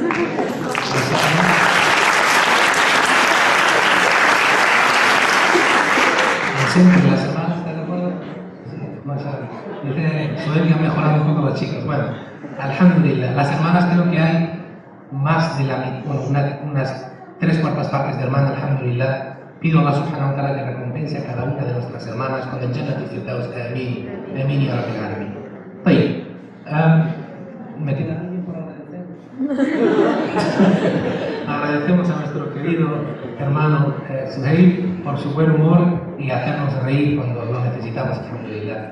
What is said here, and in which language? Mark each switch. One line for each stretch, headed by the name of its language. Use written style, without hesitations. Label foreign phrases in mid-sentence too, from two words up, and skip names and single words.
Spanish: Siempre las hermanas, ¿estás de acuerdo? Sí, mashallah. Soel que ha mejorado un poco los chicos. Bueno, alhamdulillah. Las hermanas creo que hay más de unas 3/4 partes de hermanas, alhamdulillah. Pido a
Arabic: الله سبحانه وتعالى
Spanish: que recompense a cada una de nuestras hermanas con el
Arabic: جنة الفردوس.
Spanish: Amén.
Arabic: Amén يا رب العالمين. طيب.
Spanish: ¿Me queda alguien por agradecer? Agradecemos a nuestro querido hermano Suheil por su buen humor y hacernos reír cuando lo necesitamos, alhamdulillah.